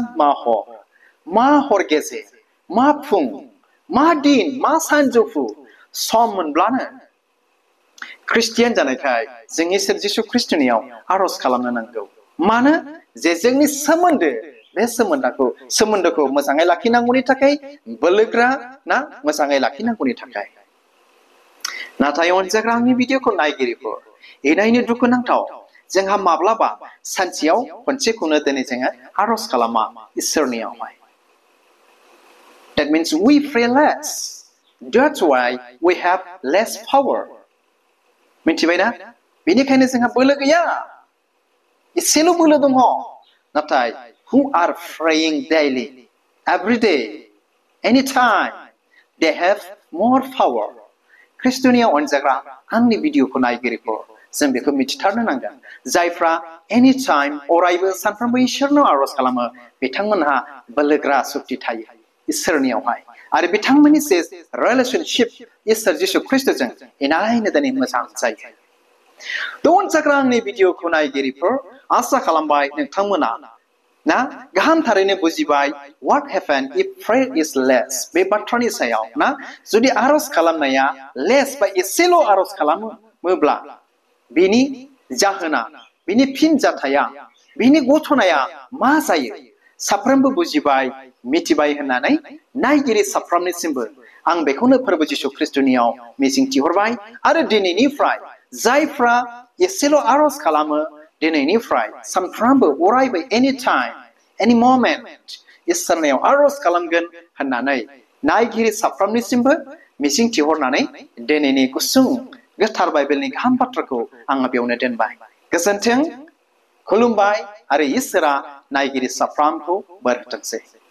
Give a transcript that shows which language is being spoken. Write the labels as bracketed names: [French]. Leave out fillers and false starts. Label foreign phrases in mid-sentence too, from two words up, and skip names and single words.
[Bodo] मा हर गेजेर मा फुं मा दिन मा सानजौफु सम मोनब्लानो ख्रिस्टियान जानायखाय जों इसोर जिसु ख्रिस्टनियाव आरज खालामनो नांगौ मानो जे जोंनि बे सोमोन्दोखौ मोजाङै लाखिनांगौनि थाखाय बोलोग्रा मोजाङै लाखिनांगौनि थाखाय नाथाय अनजाग्रांनि भिडिअखौ नायगिरिफोर इनायनो दुखुनांथाव जोंहा माब्लाबा सानसेयाव खनसेखौनो दिनै जोङो आरज खालामा इसोरनियावहाय [English] That means we pray less. That's why we have less power. [Bodo] मिथिबायना बेनिखायनो जोंहा बोलो गैया एसेल' बोलो दङ नाथाय [English] who are praying daily every day anytime they have more power [Bodo] ख्रिस्टनियाव अनजाग्रा आंनि भिडिअखौ नायगिरिफोर जों बेखौ मिथिथारनो नांगोन जायफ्रा [English] any time [Bodo] अरायबो सानफ्रोमबो इसोरनाव आरज खालामो बिथांमोनहा बोलोग्रा शक्ति थायो इसोरनियावहाय आरो बिथांमोननि जे रिलेशनशिप इसोर जिसु ख्रिस्टजों इनायनो दिनै मोजां जायो अनजाग्रा आंनि भिडिअखौ नायगिरिफोर आसा खालामबाय नोंथांमोना ना गाहाम थारैनो बुजिबाय [English] what happen if prayer is less [Bodo] बे बाथ्रानि सायाव ना जुदि आरज खालामनाया less बा एसेल' आरज खालामोब्ला बिनि जाहोना बिनि फिनजाथाया बिनि गथनाया मा जायो साफ्रोमबो बुजिबाय मिथिबाय होननानै नायगिरि साफ्रोमनिसिमबो आं बेखौनो फोरबो जिसु ख्रिस्टनियाव मिजिंथिहरबाय आरो दिनैनिफ्राय जायफ्रा एसेल' आरज खालामो दिनैनिफ्राय सानफ्रोमबो अरायबो [English] any time any moment [Bodo] इसोरनियाव आरज खालामगोन होननानै नायगिरि साफ्रोमनिसिमबो मिजिंथिहरनानै दिनैनि गुसुं गोथार बाइबेलनि गाहाम बाथ्राखौ आङो बेयावनो दोनबाय गोजोन्थों खुलुमबाय आरो इसोरा नायगिरि साफ्रोमखौ बोर होथोंसै